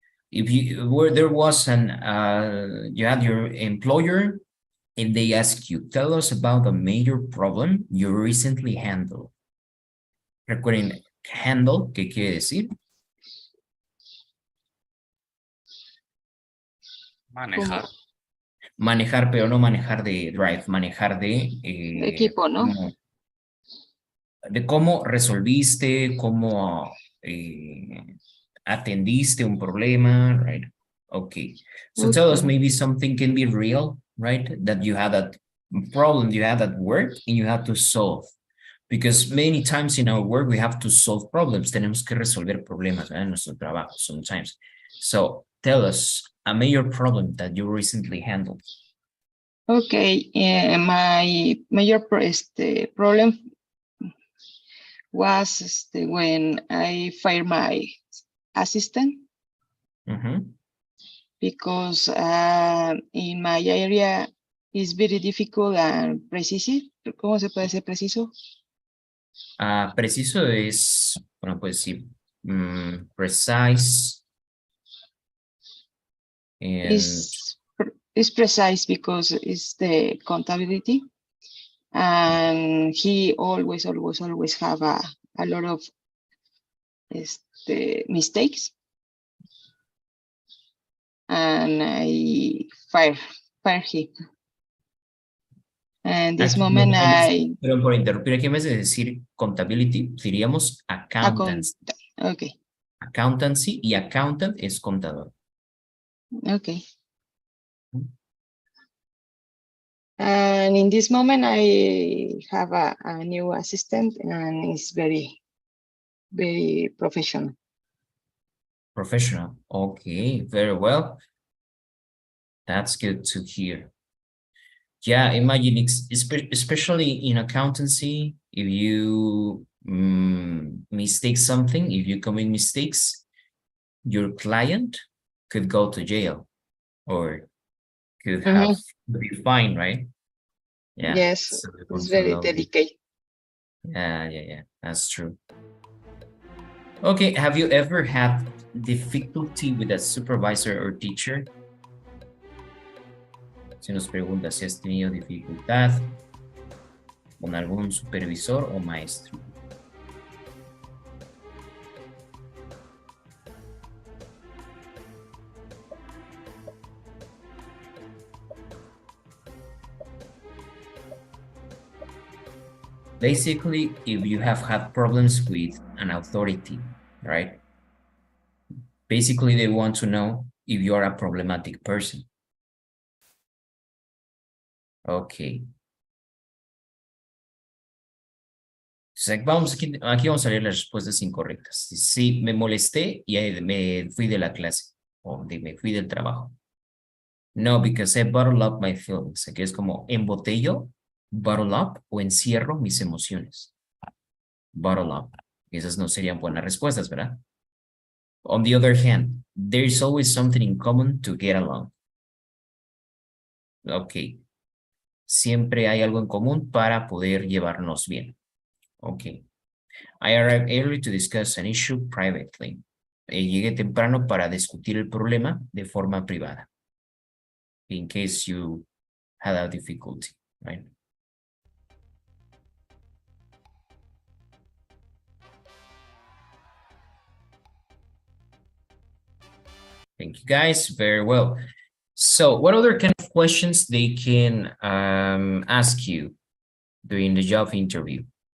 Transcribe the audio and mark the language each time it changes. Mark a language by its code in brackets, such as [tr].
[en] If there was you had your employer and they ask you, tell us about a major problem you recently handled. [es] Recuerden, handle, ¿qué quiere decir? Manejar. Manejar, pero no manejar de drive, manejar de... Equipo, ¿no? De cómo resolviste, cómo atendiste un problema, [en] right? Okay. So tell us maybe something can be real, right? That you had that problem you had at work and you had to solve. Because many times in our work we have to solve problems. [es] Tenemos que resolver problemas, ¿verdad? En nuestro trabajo [en] sometimes. So tell us a major problem that you recently handled. Okay, my major problem was when I fired my assistant because in my area is very difficult and precise. [es] ¿Cómo se puede ser preciso? Preciso es, bueno, pues sí, precise. [en] And It's precise because it's the contability, and he always have a lot of mistakes, and I fire him. And this moment [es] Pero por interrumpir, aquí en vez de decir contability, diríamos accountancy. [en] Okay. [es] Accountancy y accountant es contador. [en] Okay. And in this moment, I have a new assistant, and it's very, very professional. Professional. Okay, very well. That's good to hear. Yeah, imagine, especially in accountancy, if you mistake something, if you commit mistakes, your client could go to jail or could have to be fined, right? Yeah. Yes, So it's very delicate. Yeah, that's true. Okay, have you ever had difficulty with a supervisor or teacher? [es] Se nos pregunta si has tenido dificultad con algún supervisor o maestro. [en] Basically, if you have had problems with an authority, right? Basically, they want to know if you are a problematic person. Okay. [es] Entonces, aquí vamos a leer las respuestas incorrectas. Sí, me molesté y me fui de la clase o me fui del trabajo. [en] No, because I bottle up my feelings. [es] Aquí es como embotello, bottle up o encierro mis emociones. Bottle up. Esas no serían buenas respuestas, ¿verdad? [en] On the other hand, there is always something in common to get along. Ok. [es] Siempre hay algo en común para poder llevarnos bien. [en] Ok. I arrived early to discuss an issue privately. [es] Llegué temprano para discutir el problema de forma privada. [en] In case you had a difficulty, right? Thank you guys, very well. So what other kind of questions they can ask you during the job interview?